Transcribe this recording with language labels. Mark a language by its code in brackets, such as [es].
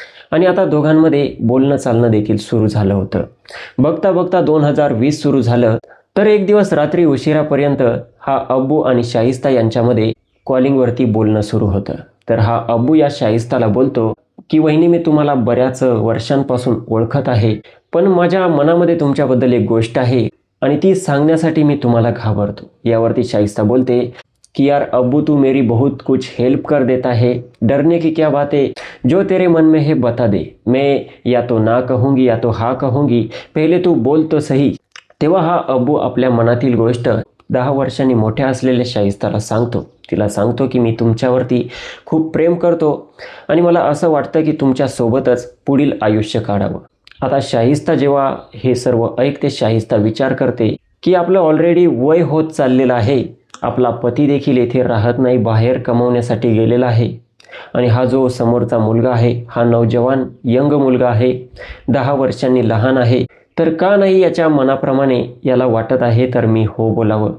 [mr] आणि आता दोघांमध्ये बोलणं चालणं देखील सुरू झालं होतं. बघता बघता 2020 सुरू झालं तर एक दिवस रात्री उशिरापर्यंत हा अब्बू आणि शाहिस्ता यांच्यामध्ये कॉलिंगवरती बोलणं सुरू होतं. तर हा अब्बू या शाहिस्ताला बोलतो की वहिनी, मी तुम्हाला बऱ्याच वर्षांपासून ओळखत आहे, पण माझ्या मनामध्ये तुमच्याबद्दल एक गोष्ट आहे आणि ती सांगण्यासाठी मी तुम्हाला घाबरतो. यावरती शाहिस्ता बोलते कि [hi] यार अब्बू, तू मेरी बहुत कुछ हेल्प कर देता है, डरने की क्या बात है, जो तेरे मन में है बता दे, मैं या तो ना कहूँगी या तो हाँ कहूँगी, पहिले तू बोल तो सही. [mr] तेव्हा हा अब्बू आपल्या मनातील गोष्ट 10 वर्षांनी मोठ्या असलेल्या शाहिस्ताला सांगतो. तिला सांगतो की मी तुमच्यावरती खूप प्रेम करतो आणि मला असं वाटतं की तुमच्यासोबतच पुढील आयुष्य काढावं. आता शाहिस्ता जेव्हा हे सर्व ऐकते, शाहिस्ता विचार करते की आपलं ऑलरेडी वय होत चाललेलं आहे, आपला पती देखील येथे राहत नाही, बाहेर कमवण्यासाठी गेलेला आहे आणि हा जो समोरचा मुलगा आहे हा नौजवान यंग मुलगा आहे, 10 वर्षांनी लहान आहे, तर का नाही याच्या मनाप्रमाणे याला वाटत आहे तर मी हो बोलावं.